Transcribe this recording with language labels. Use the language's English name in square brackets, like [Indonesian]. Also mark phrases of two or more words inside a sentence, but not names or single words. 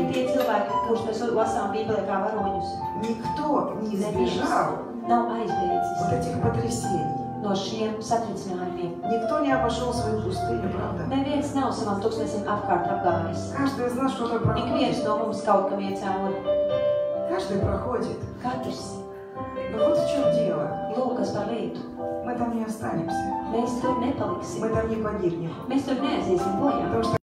[Latvian] Ne tie cilvēki, kurus mēs lasām Bībelē kā varoņus, [Russian] Никто не избежал [Latvian] nav [Russian] вот [Latvian] aizbēdzis [Russian] этих потрясений. [Latvian] no šiem satricinājumiem. [Russian] Никто не обошел свою пустыню, правда? [Latvian] Neviens nav savam tūkstnesim apkārt apgājis. [Russian] Каждый из нас что-то [Latvian] Ik [Russian] проходит. [Latvian] viens no mums kaut kam iet cauri. [Russian] Каждый проходит. [Latvian] Katrs. [Russian] Но вот в чем дело. [Latvian] Lūk, kas par lietu. [Russian] Мы там не останемся. [Latvian] Mēs tur nepaliksim. [Russian] Мы там не погибнем. [Latvian] Mēs tur neaiziesim bojā. [Russian] Потому что